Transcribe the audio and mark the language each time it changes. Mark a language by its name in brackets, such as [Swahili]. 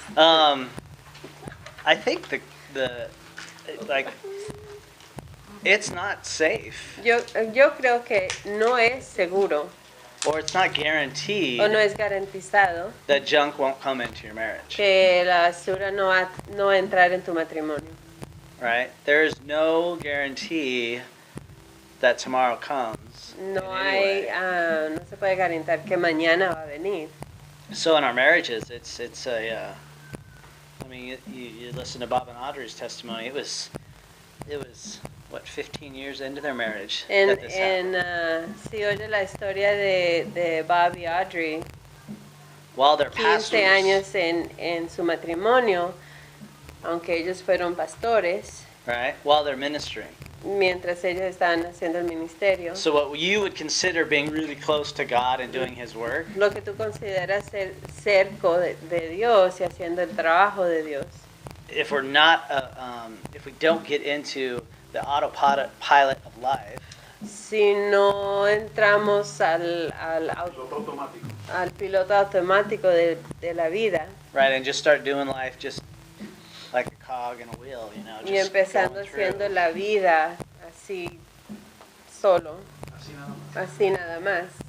[English] I think the like it's not safe [Spanish] Yo creo que no es seguro [English] or it's not guaranteed [Spanish] o no es garantizado [English] that junk won't come into your marriage. [Spanish] que la basura no va a entrar en tu matrimonio. [English] Right? There's no guarantee that tomorrow comes. [Spanish] No [English] in any way. [Spanish] no se puede garantizar que mañana va a venir. [English] So in our marriages, it's a. I mean, you listen to Bob and Audrey's testimony. It was what 15 years into their marriage that this happened. [Spanish] Si oye la historia de Bob y Audrey, [English] While they're 15 pastors, [Spanish] años en su matrimonio, aunque ellos fueron pastores, [English] right? While they're ministering. [Spanish] mientras ellos estaban haciendo el ministerio. [English] So what you would consider being really close to God and doing His work, [Spanish] Lo que tú consideras ser cerco de Dios y haciendo el trabajo de Dios. [English] if we're not, if we don't get into the autopilot of life, [Spanish] Si no entramos al piloto automático de la vida [English] right, and just start doing life just like a cog in a wheel, you know, [Spanish] y [English] just [Spanish] empezando [English] going through. [Spanish] haciendo la vida así solo, así nada más,